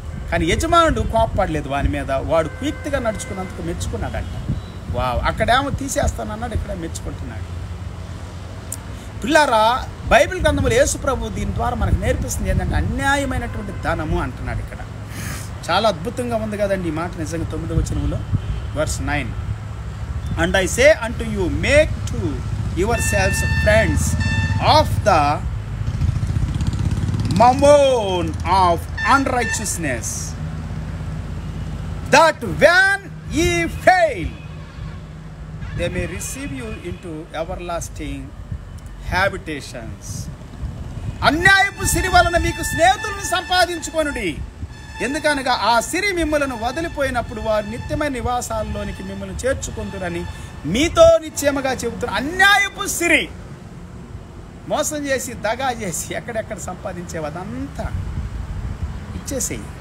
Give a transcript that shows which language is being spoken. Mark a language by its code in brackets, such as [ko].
[te] కానీ యజమానుడు కోప్పడలేదు వాని మీద, వాడు క్విక్గా నడుచుకున్నందుకు మెచ్చుకున్నాడంట. వావ్, అక్కడేమో తీసేస్తానన్నాడు, ఇక్కడ మెచ్చుకుంటున్నాడు. పిల్లారా, బైబిల్ గ్రంథంలో యేసుప్రభు దీని ద్వారా మనకు నేర్పిస్తుంది ఏంటంటే అన్యాయమైనటువంటి ధనము అంటున్నాడు ఇక్కడ. చాలా అద్భుతంగా ఉంది కదండి ఈ మాట నిజంగా. 9వ వచనంలో [en] verse 9. And I say unto you, make to yourselves friends of the mammon of unrighteousness, that when ye fail, they may receive you into everlasting habitations. [te] అన్యాయపు సిరి వలన మీకు స్నేహితులను సంపాదించుకొనుడి, ఎందుకనగా ఆ సిరి మిమ్మలను వదిలిపోయినప్పుడు వారు నిత్యమైన నివాసాల్లోనికి మిమ్మల్ని చేర్చుకుందురని మీతో నిశ్చయముగా చెబుతున్నారు. అన్యాయపు సిరి, మోసం చేసి దగా చేసి ఎక్కడెక్కడ సంపాదించేవి అదంతా ఇచ్చేసేయి.